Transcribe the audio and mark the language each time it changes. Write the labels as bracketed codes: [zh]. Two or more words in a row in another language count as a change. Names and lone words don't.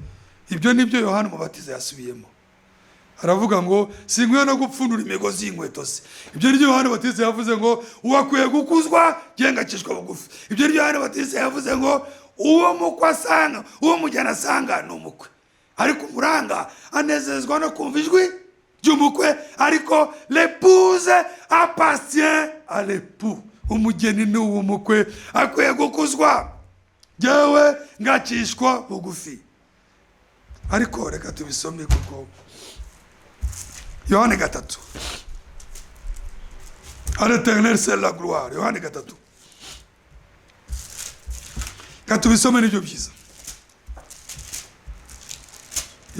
[rw] Ibyo nibyo Yohana Umubatiza yasubiyemo, aravuga ngo sinkwiye no gupfundura imigozi y'inkweto ze. Ibyo nibyo Yohana Umubatiza yavuze ngo uwakwiye gukuzwa gengakishwa bugufi. Ibyo nibyo Yohana Umubatiza yavuze ngo uwo mukwe asanga, uwo mujyana asanga ni umukwe, ariko umuranga anezezwa no kumva ijwi ry'umukwe. [fr] Ariko l'épouse appartient à l'époux, [rw] umugeni ni uw'umukwe, akwiye gukuzwa, jyewe ngakishwa bugufi. Ariko reka tubisome kuko Yohana 3, [fr] à l'éternel c'est la gloire. [rw] Yohana 3, tubisome nibyo byiza.